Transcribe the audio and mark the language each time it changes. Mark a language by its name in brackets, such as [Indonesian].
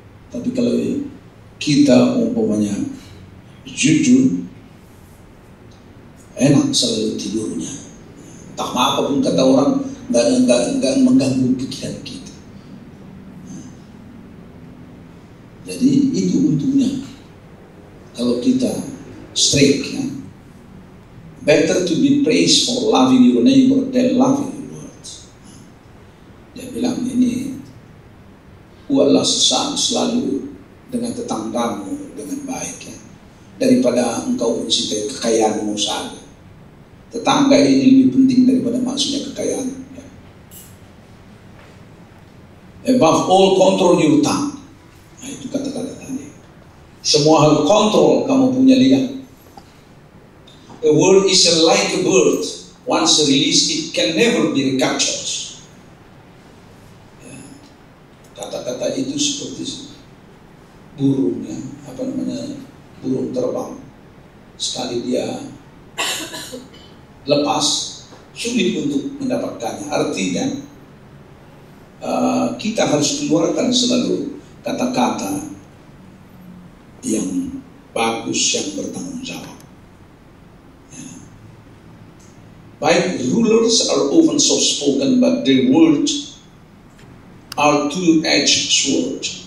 [Indonesian] Tapi kalau kita umpamanya jujur, enak selalu tidurnya. Tak apapun kata orang, nggak mengganggu pikiran kita. Jadi itu untungnya kalau kita straight, ya. [English] Better to be praised for loving your neighbor than loving your Lord. [Indonesian] Dia bilang ini, buatlah selalu dengan tetanggamu dengan baik, ya, daripada engkau mencintai kekayaanmu saja. Tetangga ini lebih penting daripada maksudnya kekayaan. Ya. [English] Above all, control your tongue. [Indonesian] Nah, itu kata-kata tadi. Semua hal kontrol kamu punya lidah. [English] A word is like a bird. Once released, it can never be recaptured. [Indonesian] Ya. Kata-kata itu seperti burung, ya, apa namanya, burung terbang. Sekali dia lepas, sulit untuk mendapatkannya. Artinya kita harus keluarkan selalu kata-kata yang bagus, yang bertanggung jawab. Ya. [English] Baik, rulers are often soft-spoken, but their words are two-edged sword.